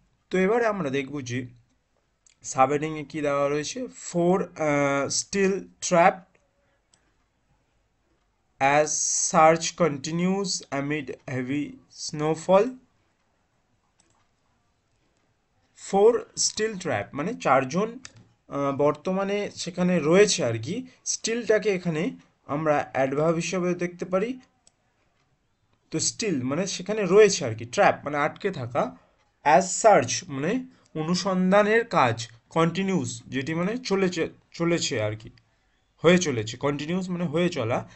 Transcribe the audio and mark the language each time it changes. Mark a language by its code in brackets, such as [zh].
[bn] তো এবারে আমরা দেখব যে সাবহেডিংয়ে কী দেওয়া রয়েছে। [en] 4 still trap as search continues amid heavy snowfall. [bn] 4 still trap মানে চারজন বর্তমানে সেখানে রয়েছে আর কি। স্টিলটাকে এখানে আমরা অ্যাডভার্ব হিসাবে দেখতে পারি। তো স্টিল মানে সেখানে রয়েছে আর কি, ট্র্যাপ মানে আটকে থাকা, অ্যাজ সার্চ মানে অনুসন্ধানের কাজ, কন্টিনিউস যেটি মানে চলেছে চলেছে আর কি, হয়ে চলেছে, কন্টিনিউস মানে হয়ে চলা।